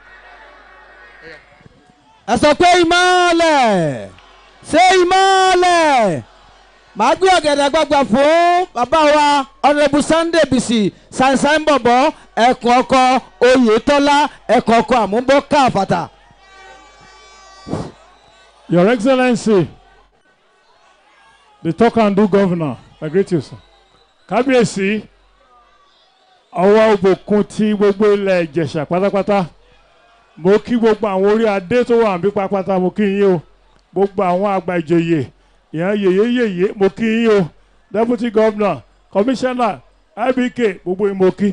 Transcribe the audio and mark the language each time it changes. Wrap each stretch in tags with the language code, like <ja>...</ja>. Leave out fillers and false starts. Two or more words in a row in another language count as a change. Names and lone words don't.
<yo>ẹ sọ pé ìmọ̀lẹ̀ ṣé ìmọ̀lẹ̀ màá gbé ọ̀gẹ̀dẹ̀ gbàgbà fún bàbá wa Honourable Sunday Bisi sansan bọ̀bọ̀ ẹ̀kọ́ ọkọ̀ Oyètọ́lá ẹ̀kọ́ ọkọ̀ àmúbọ̀ káfàtà.</yo> <en>Your Excellency, the talk and do governor, I greet you, sir.</en> <yo>Kábíyèsí, ọwọ́ ògbókun ti gbogbo ilẹ̀ Ìjẹ̀ṣà pátápátá. Mo kí gbogbo àwọn orí adé tó wà níbí pátápátá, mo kí yín o. Gbogbo àwọn àgbà ìjòyè, ìyẹn yèyéyèyé, mo kí yín o.</yo> <en>Deputy Governor, Commissioner,</en> <yo>IBK, gbogbo yín mo kí.</yo>